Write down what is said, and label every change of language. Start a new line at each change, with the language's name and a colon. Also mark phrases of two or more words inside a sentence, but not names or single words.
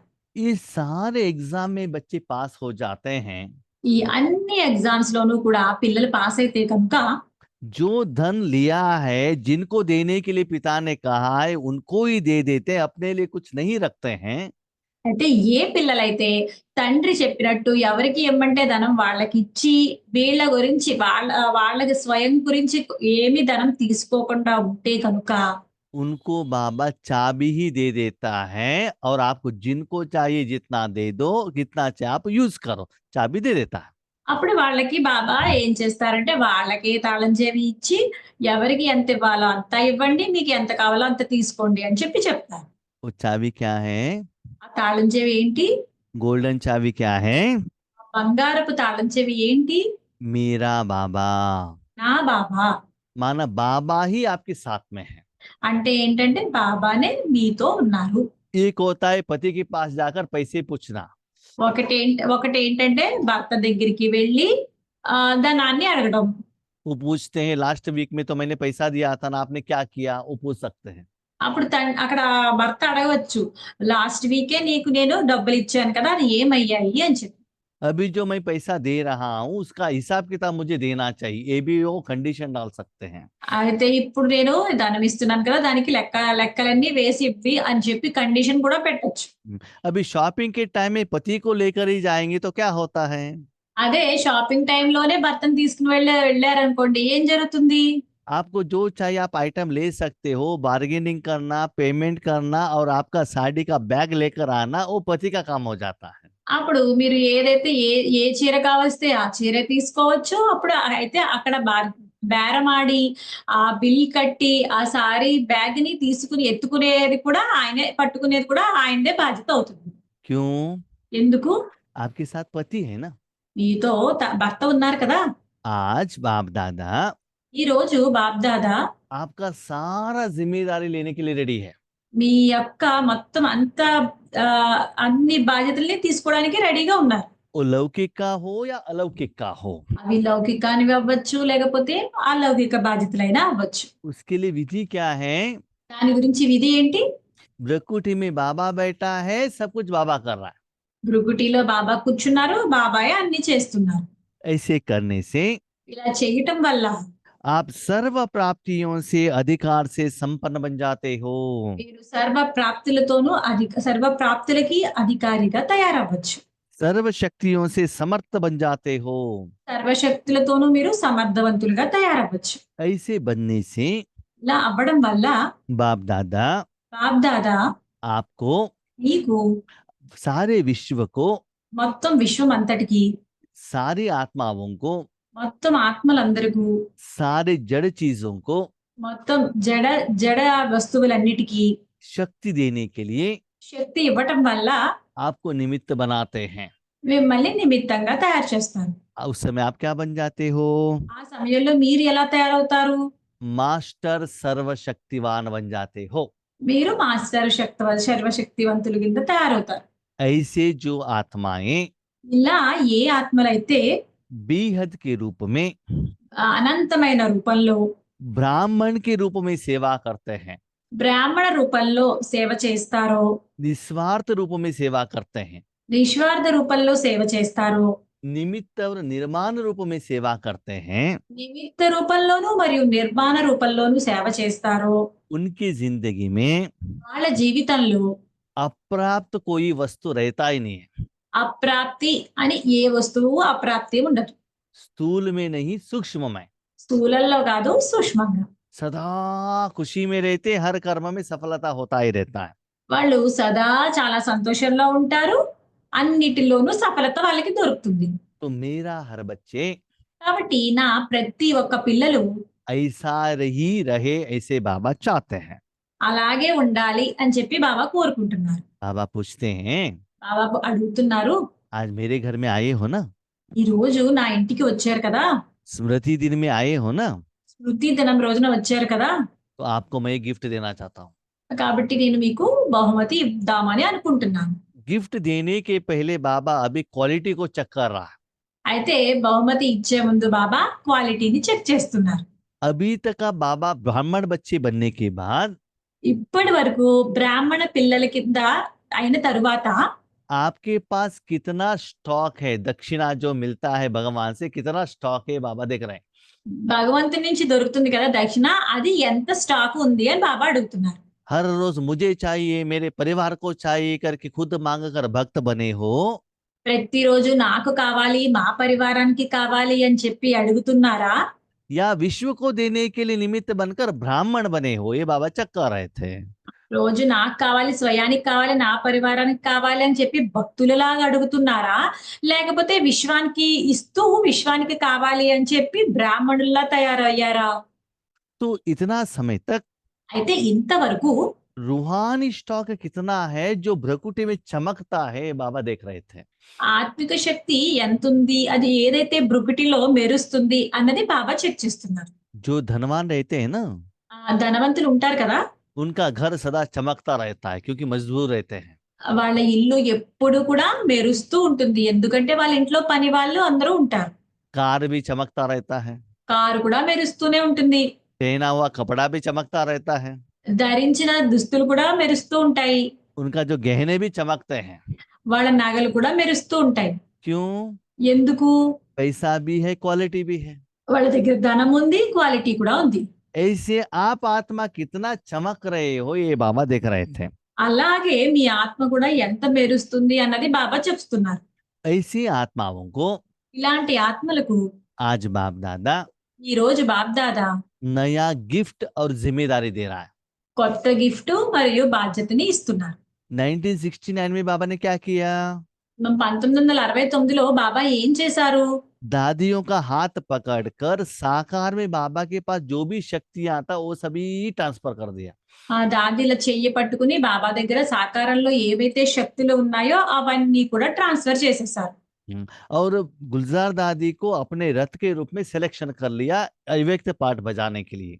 Hindi: ये सारे एग्जाम में बच्चे पास हो जाते हैं।
Telugu: ఈ అన్ని ఎగ్జామ్స్‌లోనూ కూడా పిల్లలు పాస్ అయితే కనుక
Hindi: जो धन लिया है, जिनको देने के लिए पिता ने कहा है, उनको ही दे देते हैं, अपने लिए कुछ नहीं रखते हैं।
Telugu: అయితే ఏ పిల్లలైతే తండ్రి చెప్పినట్టు ఎవరికి ఇమ్మంటే ధనం వాళ్ళకిచ్చి వీళ్ళ గురించి వాళ్ళకి స్వయం గురించి ఏమి ధనం తీసుకోకుండా ఉంటే కనుక
Hindi: उनको बाबा चाबी ही दे देता है, और आपको जिनको चाहिए जितना दे दो, कितना चाहिए आप यूज करो, चाबी दे देता है।
Telugu: అప్పుడు వాళ్ళకి బాబా ఏం చేస్తారంటే వాళ్ళకి తాళం చెవి ఇచ్చి ఎవరికి ఎంత ఇవ్వాలో అంత ఇవ్వండి. మీకు ఎంత కావాలో అంత తీసుకోండి అని చెప్పి చెప్తారు.
Hindi: वो चाबी क्या है?
Telugu: ఆ తాళం చెవి ఏంటి?
Hindi: गोल्डन चाबी क्या है?
Telugu: బంగారపు తాళం చెవి ఏంటి?
Hindi: मेरा बाबा।
Telugu: నా బాబా.
Hindi: माना बाबा ही आपके साथ में है।
Telugu: అంటే ఏంటంటే బాబానే మీతో ఉన్నారు.
Hindi: एक होता है पति के पास जाकर पैसे पूछना,
Telugu: ఒకటేంటంటే భర్త దగ్గరికి వెళ్లి ధనాన్ని అడగడం.
Hindi: वो पूछते हैं
English: last week
Hindi: में तो मैंने पैसा दिया था ना, आपने क्या किया, वो पूछ सकते हैं।
Telugu: అప్పుడు అక్కడ భర్త అడగవచ్చు.
English: last week
Telugu: నీకు నేను డబ్బులు ఇచ్చాను కదా అది ఏమయ్యాయి అని చెప్పి.
Hindi: अभी जो मैं पैसा दे रहा हूँ उसका हिसाब किताब मुझे देना चाहिए, ये भी वो कंडीशन डाल सकते हैं।
Telugu: అయితే ఇప్పుడు నేను ధనం ఇస్తున్నాను కదా దానికి లెక్కలన్నీ వేసి ఇవ్వి అని చెప్పి కండిషన్ కూడా పెట్టొచ్చు.
Hindi: अभी शॉपिंग के टाइम में पति को लेकर ही जाएंगे तो क्या होता है?
Telugu: అదే షాపింగ్ టైంలోనే భర్తను తీసుకుని వెళ్ళారనుకోండి ఏం జరుగుతుంది?
Hindi: आपको जो चाहिए आप आइटम ले सकते हो, बार्गेनिंग करना, पेमेंट करना और आपका साड़ी का बैग लेकर आना वो पति का काम हो जाता है।
Telugu: అప్పుడు మీరు ఏదైతే ఏ చీర కావలిస్తే ఆ చీర తీసుకోవచ్చు. అప్పుడు అయితే అక్కడ బేరమాడి ఆ బిల్ కట్టి ఆ సారీ బ్యాగ్‌ని తీసుకుని ఎత్తుకునేది కూడా ఆయనే, పట్టుకునేది కూడా ఆయనదే బాధ్యత అవుతుంది.
Hindi: क्यों?
Telugu: ఎందుకు?
Hindi: आपके साथ पति है ना।
Telugu: మీతో భర్త ఉన్నారు కదా.
Hindi: आज बाप दादा
Telugu: ఈ రోజు బాప్‌దాదా
Hindi: आपका सारा जिम्मेदारी लेने के लिए रेडी है।
Telugu: మీ యొక్క మొత్తం అంతా అన్ని బాధ్యతల్ని తీసుకోవడానికి రెడీగా ఉన్నారు.
Hindi: वो लौकिक का हो या अलौकिक का हो,
Telugu: అవి లౌకికానివి అవ్వచ్చు లేకపోతే అలౌకిక బాధ్యతలైనా అవ్వచ్చు.
Hindi: उसके लिए विधि क्या है?
Telugu: దాని గురించి విధి ఏంటి?
Hindi: ब्रकुटी में बाबा बैठा है, सब कुछ बाबा कर रहा है।
Telugu: భృగుటిలో బాబా కూర్చున్నారు. బాబాయే అన్ని చేస్తున్నారు.
Hindi: ऐसे करने से
Telugu: ఇలా చేయటం వల్ల
Hindi: आप सर्व प्राप्तियों से अधिकार से संपन्न बन जाते हो।
Telugu: మీరు సర్వ ప్రాప్తులకి అధికారిగా తయారవ్వచ్చు.
Hindi: सर्व शक्तियों से समर्थ बन जाते हो।
Telugu: సర్వశక్తులతోనూ మీరు సమర్థవంతులుగా తయారవ్వచ్చు.
Hindi: ऐसे बनने से
Telugu: ఇలా అవ్వడం వల్ల
Hindi: बाप दादा
Telugu: బాప్‌దాదా
Hindi: आपको
Telugu: మీకు
Hindi: सारे विश्व को,
Telugu: మొత్తం విశ్వం అంతటికి,
Hindi: सारी आत्माओं को,
Telugu: మొత్తం ఆత్మలందరికీ,
Hindi: सारे जड़ चीजों को
Telugu: మొత్తం జడ వస్తువులన్నిటికీ
Hindi: शक्ति देने के लिए
Telugu: శక్తి ఇవ్వటం వల్ల
Hindi: आपको निमित्त बनाते हैं।
Telugu: మిమ్మల్ని నిమిత్తంగా తయారు చేస్తారు.
Hindi: उस समय आप क्या बन जाते हो?
Telugu: ఆ సమయంలో మీరు ఎలా తయారవుతారు?
Hindi: मास्टर सर्वशक्तिवान बन जाते हो।
Telugu: మీరు మాస్టర్ సర్వశక్తివంతుల కింద తయారవుతారు.
Hindi: ऐसे जो आत्माएं
Telugu: ఇలా ఏ ఆత్మలైతే
Hindi: बेहद के रूप में,
Telugu: అనంతమైన రూపంలో,
Hindi: ब्राह्मण के रूप में सेवा करते हैं,
Telugu: బ్రాహ్మణ రూపంలో సేవ చేస్తారో,
Hindi: निस्वार्थ रूप में सेवा करते हैं,
Telugu: నిస్వార్థ రూపంలో సేవ చేస్తారో,
Hindi: निमित्त और निर्माण रूप में सेवा करते हैं,
Telugu: నిమిత్త రూపంలోనూ మరియు నిర్మాణ రూపంలోనూ సేవ చేస్తారో,
Hindi: उनकी जिंदगी में
Telugu: వాళ్ళ జీవితంలో
Hindi: अप्राप्त कोई वस्तु रहता ही नहीं है।
Telugu: అప్రాప్తి అని ఏ వస్తువు అప్రాప్తి ఉండదు.
Hindi: स्थूल में नहीं, सूक्ष्म में।
Telugu: స్థూలంలో కాదు సూక్ష్మంగా.
Hindi: सदा खुशी में रहते, हर कर्म में सफलता होता ही रहता है।
Telugu: వాళ్ళు సదా చాలా సంతోషంలో ఉంటారు. అన్నిటిలోనూ సఫలత వాళ్ళకి దొరుకుతుంది.
Hindi: तो मेरा हर बच्चे
Telugu: కాబట్టి నా ప్రతి ఒక్క పిల్లలు
Hindi: ऐसा ही रहे, ऐसे बाबा चाहते हैं।
Telugu: అలాగే ఉండాలి అని చెప్పి బాబా కోరుకుంటున్నారు.
Hindi: बाबा पूछते हैं,
Telugu: బాబా అడుగుతున్నారు,
Hindi: आज मेरे घर में आए हो ना,
Telugu: ఈ రోజు నా ఇంటికి వచ్చారు కదా,
Hindi: स्मृति दिन में आए हो ना,
Telugu: స్మృతి దినం రోజున వచ్చారు కదా,
Hindi: तो आपको मैं गिफ्ट देना चाहता हूँ।
Telugu: కాబట్టి నేను మీకు బహుమతి ఇద్దామని అనుకుంటున్నాను.
Hindi: गिफ्ट देने के पहले बाबा अभी क्वालिटी को चेक कर रहा है।
Telugu: అయితే బహుమతి ఇచ్చే ముందు బాబా క్వాలిటీని చెక్ చేస్తున్నారు.
Hindi: अभी तक का बाबा ब्राह्मण बच्चे बनने के बाद
Telugu: ఇప్పటి వరకు బ్రాహ్మణ పిల్లల కింద అయిన తరువాత
Hindi: आपके पास कितना स्टॉक है, दक्षिणा जो मिलता है भगवान से कितना स्टॉक है बाबा देख रहे हैं।
Telugu: భగవంతుని నుంచి దొరుకుతుంది కదా దక్షిణ, అది ఎంత స్టాక్ ఉంది అని బాబా అడుగుతున్నారు.
Hindi: हर रोज मुझे चाहिए, मेरे परिवार को चाहिए करके खुद मांग कर भक्त बने हो,
Telugu: ప్రతిరోజు నాకు కావాలి, మా పరివారానికి కావాలి అని చెప్పి అడుగుతున్నారా?
Hindi: या विश्व को देने के लिए निमित्त बनकर ब्राह्मण बने हो, ये बाबा चेक कर रहे थे।
Telugu: రోజు నాకు కావాలి, స్వయానికి కావాలి, నా పరివారానికి కావాలి అని చెప్పి భక్తులలాగా అడుగుతున్నారా? లేకపోతే విశ్వానికి ఇస్తూ విశ్వానికి కావాలి అని చెప్పి బ్రాహ్మణుల్లా తయారయ్యారా?
Hindi: तो इतना समय तक
Telugu: అయితే ఇంతవరకు
Hindi: रूहानी स्टॉक कितना है जो भ्रकुटी में चमकता है बाबा देख रहे थे।
Telugu: ఆత్మిక శక్తి ఎంతుంది, అది ఏదైతే బ్రుకుటిలో మెరుస్తుంది అన్నది బాబా చెక్ చేస్తున్నారు.
Hindi: जो धनवान रहते हैं ना,
Telugu: ధనవంతులు ఉంటారు కదా,
Hindi: उनका घर सदा चमकता रहता है क्योंकि मजदूर रहते हैं।
Telugu: వాళ్ళ ఇల్లు ఎప్పుడు కూడా మెరుస్తూ ఉంటుంది. ఎందుకంటే వాళ్ళ ఇంట్లో పని వాళ్ళు అందరూ ఉంటారు.
Hindi: कार भी चमकता रहता है,
Telugu: కారు కూడా మెరుస్తూనే ఉంటుంది.
Hindi: पहना हुआ कपड़ा भी चमकता रहता है,
Telugu: ధరించిన దుస్తులు కూడా మెరుస్తూ ఉంటాయి.
Hindi: उनका जो गहने भी चमकते हैं।
Telugu: వాళ్ళ నగలు కూడా మెరుస్తూ ఉంటాయి.
Hindi: क्यों?
Telugu: ఎందుకు?
Hindi: पैसा भी है, क्वालिटी भी है।
Telugu: వాళ్ళ దగ్గర ధనం ఉంది, క్వాలిటీ కూడా ఉంది.
Hindi: ऐसे आप आत्मा कितना चमक रहे हो ये बाबा देख रहे थे।
Telugu: అలాగే మీ ఆత్మ కూడా ఎంత మెరుస్తుంది అన్నది బాబా చెప్తున్నారు.
Hindi: ऐसी आत्माओं को
Telugu: ఇలాంటి ఆత్మలకు
Hindi: आज बाप दादा
Telugu: ఈ రోజు బాబ్దాదా
Hindi: नया गिफ्ट और जिम्मेदारी दे रहा है।
Telugu: కొత్త గిఫ్ట్ మరియు బాధ్యతని ఇస్తున్నారు.
Hindi: 1969 में बाबा ने क्या किया?
Telugu: 1969లో బాబా ఏం చేశారు?
Hindi: दादियों का हाथ पकड़कर साकार में बाबा के पास जो भी शक्तियां था वो सभी ट्रांसफर कर दिया।
Telugu: ఆ దాదీల చెయ్యి పట్టుకుని బాబా దగ్గర సాకారంలో ఏవైతే శక్తులు ఉన్నాయో అవన్నీ కూడా ట్రాన్స్ఫర్ చేసేసారు.
Hindi: और गुलजार दादी को अपने रथ के रूप में सिलेक्शन कर लिया अव्यक्त पाठ बजाने के लिए।